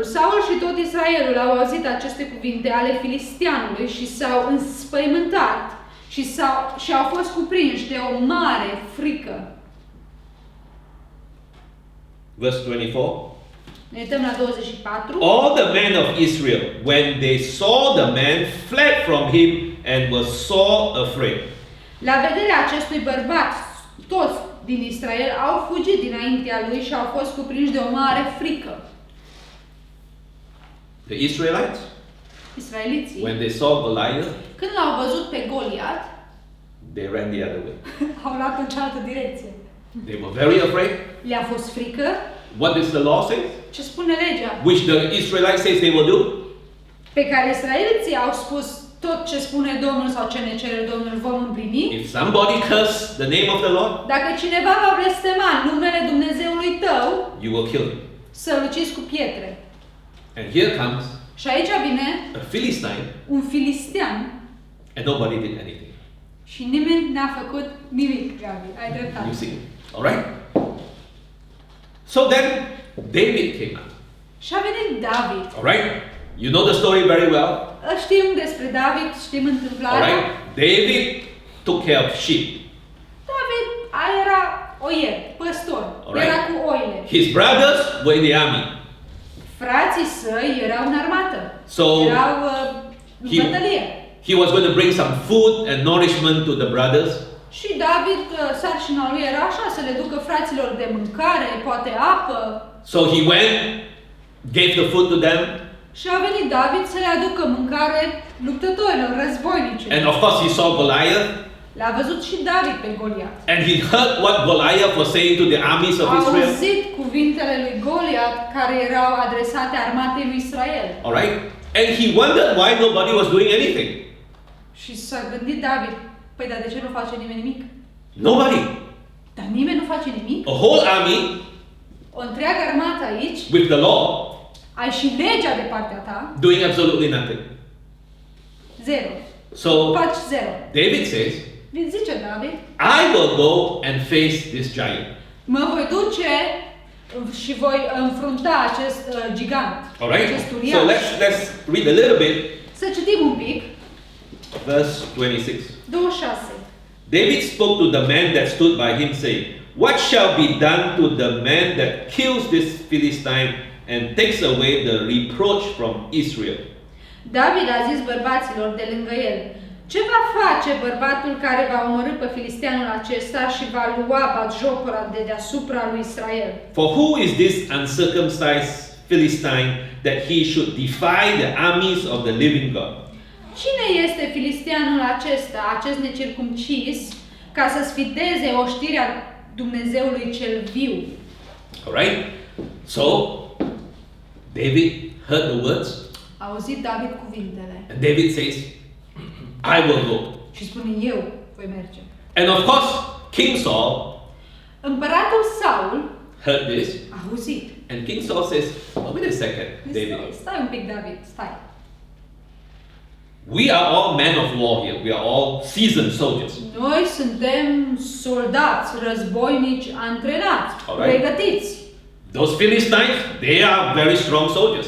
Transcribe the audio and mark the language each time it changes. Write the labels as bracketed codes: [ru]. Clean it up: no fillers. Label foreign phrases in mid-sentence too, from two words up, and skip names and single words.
[ro] Saul și tot Israelul au auzit aceste cuvinte ale filisteanului și s-au înspăimântat și au fost cuprinși de o mare frică. [en] Verse 24. [ro] Ne uităm la 24. [en] All the men of Israel, when they saw the man, fled from him and were sore afraid. [ro] La vederea acestui bărbat, toți din Israel au fugit dinaintea lui și au fost cuprinși de o mare frică. [en] The Israelites, [ro] Israeliții, [en] when they saw Goliath, [ro] când l-au văzut pe Goliat, [en] they ran the other way. [ro] au luat în cealaltă direcție. [en] They were very afraid. [ro] Le-a fost frică. [en] What does the law say? [ro] Ce spune legea? [en] Which the Israelites says they will do? [ro] Pe care israeliții au spus tot ce spune Domnul sau ce ne cere Domnul vom împlini. [en] If somebody curse the name of the Lord, [ro] Dacă cineva va blestema numele Dumnezeului tău, [en] you will kill him. [ro] să-l ucizi cu pietre. [en] And here comes [ro] Și aici vine [en] a Philistine, [ro] un filistean [en] and nobody did anything. [ro] și nimeni n-a făcut nimic, Gabi. Ai dreptate. [en] You see? All right? So then, David came out. [ro] Și a venit David. [en] All right? You know the story very well. [ro] Știm despre David, știm [en] All [ro] întâmplarea. [en] right? David took care of sheep. [ro] David era oier, păstor, [en] Alright. [ro] era cu oile. [en] His brothers were in the army. [ro] Frații săi erau în armată, [en] So- [ro] erau în [en] He- [ro] bătălie. [en] He was going to bring some food and nourishment to the brothers. [ro] Și David, sarcina lui era așa, să le ducă fraților de mâncare, poate apă. [en] So he went, gave the food to them, [ro] Și a venit David să le aducă mâncare luptătorilor, războinici. [en] and of course he saw Goliath, [ro] L-a văzut și David pe Goliat. [en] and he heard what Goliath was saying to the armies of [ro] A [en] Israel. [ro] auzit cuvintele lui Goliat care erau adresate armatei lui Israel. [en] All right? And he wondered why nobody was doing anything. [ro] Și s-a gândit David, păi dar de ce nu face nimeni nimic? [en] Nobody. [ro] Dar nimeni nu face nimic? [en] A whole army [ro] O întreagă armată aici, [en] with the law [ro] ai și legea de partea ta, [en] doing absolutely nothing. [ro] zero. [en] So [ro] Faci zero. [en] David says, [ro] Zice David, [en] I will go and face this giant. [ro] mă voi duce și voi înfrunta acest gigant, [en] All right? [ro] acest [en] So [ro] uriaș. [en] let's read a little bit, [ro] Să citim un pic, [en] verse 26. 26. David spoke to the man that stood by him, saying, what shall be done to the man that kills this Philistine and takes away the reproach from Israel? [ro] David a zis bărbaților de lângă el, ce va face încoace bărbatul care va omorî pe filisteanul acesta și va lua batjocura de deasupra lui Israel. [en] For who is this uncircumcised Philistine that he should defy the armies of the living God? [ro] Cine este filisteanul acesta, acest necircumcis, ca să sfideze oștirea Dumnezeului cel viu? [en] Alright? So, David heard the words, [ro] A auzit David cuvintele [en] and David says, I will go. [ro] și spune, eu voi merge. [en] And of course, King Saul [ro] Împăratul Saul [en] heard this, [ro] a auzit. [en] and King Saul says, oh, wait a second, David. [ro] Stai un pic, David, stai. [en] We are all men of war here. We are all seasoned soldiers. [ro] Noi suntem soldați, războinici, antrenați, [en] Alright. [ro] pregătiți. [en] Those Philistines, they are very strong soldiers.